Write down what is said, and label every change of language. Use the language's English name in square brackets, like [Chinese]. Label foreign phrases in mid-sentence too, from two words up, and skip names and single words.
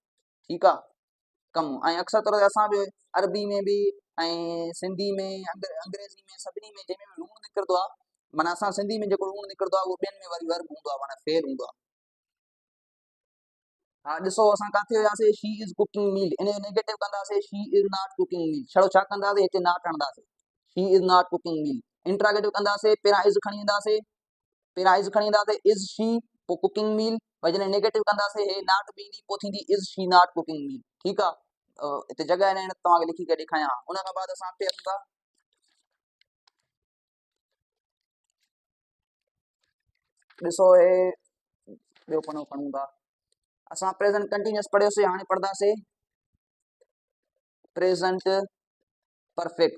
[Sindhi] ठीकु आहे, कमु। ऐं अक्सर तौर ते असां बि अरबी में बि ऐं सिंधी में, अंग्रेज़ी में, सभिनी में जंहिंमें ऋण निकिरंदो आहे, माना असां सिंधी में जेको ऋण निकिरंदो आहे उहो ॿियनि में वरी वर्ब हूंदो आहे, माना फेल हूंदो आहे। हा, ॾिसो, असां किथे वियासीं, [English] she is cooking meal, [Sindhi] इन जो नेगेटिव कंदासीं [English] she is not cooking meal. [Sindhi] छड़ो छा कंदासीं, हिते नॉट हणंदासीं, [English] she is not cooking meal. [Sindhi] इंट्रागेटिव कंदासीं, पहिरां इज़ खणी ईंदासीं, [English] is she, [Sindhi] पोइ [English] cooking meal. [Sindhi] वरी जॾहिं नेगेटिव कंदासीं, हे नॉट बि ईंदी, पोइ थींदी [English] is she not cooking meal. [Sindhi] ठीकु आहे, हिते जॻह न तव्हांखे लिखी करे ॾेखारियां। उन खां बाद असां अॻिते हलूं था। ॾिसो, हे ॿियो पनो खणूं था। असां [English] present continuous [Sindhi] पढ़ियोसीं, हाणे पढ़ंदासीं [English] present perfect.